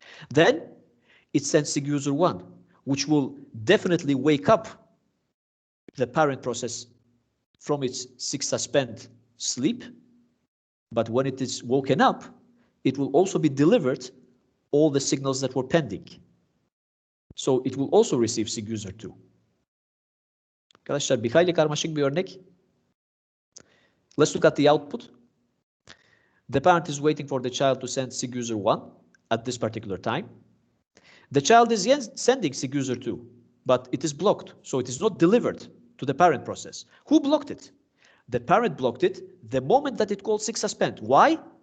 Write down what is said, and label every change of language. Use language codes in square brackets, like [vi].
[en] Then it sends sig user 1, which will definitely wake up the parent process from its sig suspend sleep. But when it is woken up, it will also be delivered all the signals that were pending. So it will also receive sig user 2. [tr] Arkadaşlar bir hayli karmaşık bir örnek. [en] Let's look at the output. The parent is waiting for the child to send sig user 1 at this particular time. The child is sending sig user 2, but it is blocked, so it is not delivered to the parent process. Who blocked it? The parent blocked it the moment that it called sig suspend. Why?